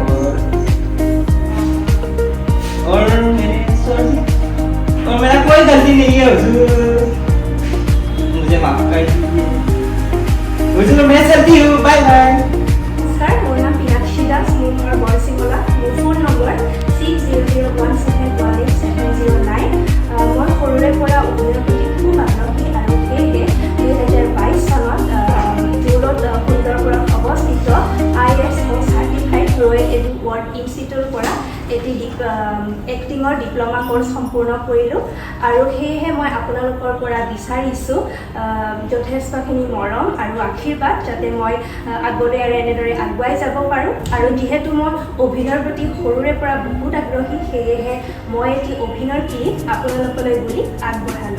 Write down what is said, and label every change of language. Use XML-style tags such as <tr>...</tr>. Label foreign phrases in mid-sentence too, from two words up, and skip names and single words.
<hi>और मैंने छोड़ दिया और मेरा कोई गलती नहीं है हुजूर, मुझे माफ कर दीजिए हुजूर, मैं चलती हूँ,</hi> <en>bye bye.</en> <as>নমস্কাৰ, মোৰ নাম মীনাক্ষী দাস, মোৰ ঘৰ বৰসিংলা, মোৰ ফোন নম্বৰ 6001718709। মই সৰুৰে পৰা অভিনয়ৰ প্ৰতি খুব আগ্ৰহী আৰু সেয়েহে 2022 চনত জুলত সুন্দৰপুৰত অৱস্থিত ISO চাৰ্টিফাইড ৰয়েল এডুৱৰ্ল্ড ইনষ্টিটিউটৰ পৰা এটি এক্টিঙৰ</as> <en>diploma course</en> <as>সম্পূৰ্ণ কৰিলোঁ আৰু সেয়েহে মই আপোনালোকৰ পৰা বিচাৰিছোঁ যথেষ্টখিনি মৰম আৰু আশীৰ্বাদ যাতে মই আগলৈ আৰু এনেদৰে আগুৱাই যাব পাৰোঁ আৰু যিহেতু মই অভিনয়ৰ প্ৰতি সৰুৰে পৰা বহুত আগ্ৰহী সেয়েহে মই এটি অভিনয় ক্লিপ আপোনালোকলৈ বুলি আগবঢ়ালোঁ।</as>